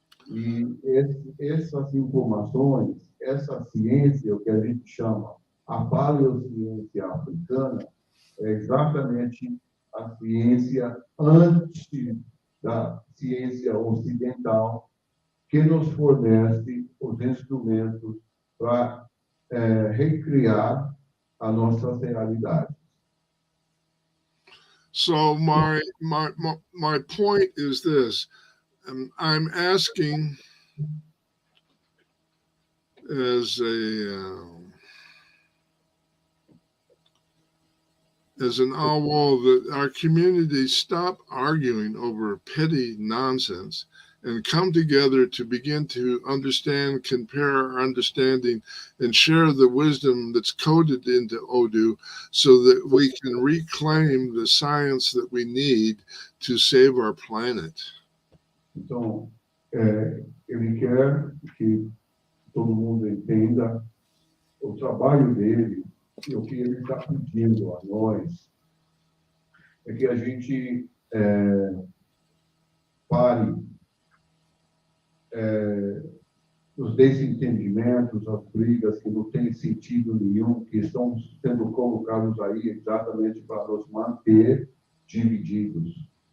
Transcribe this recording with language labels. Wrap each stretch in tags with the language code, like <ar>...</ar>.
<pt>E essas informações, essa ciência, o que a gente chama a paleociência africana, é exatamente a ciência antes da ciência ocidental, que nos fornece os instrumentos para recriar a nossa realidade.</pt> <en>So my point is this: I'm asking as an owl that our community stop arguing over petty nonsense and come together to begin to understand, compare our understanding, and share the wisdom that's coded into Odu so that we can reclaim the science that we need to save our planet.</en> <pt>Então, ele quer que todo mundo entenda o trabalho dele e o que ele está pedindo a nós é que a gente pare os desentendimentos, as brigas que não têm sentido nenhum, que estão sendo colocados aí exatamente para nos manter divididos.</pt>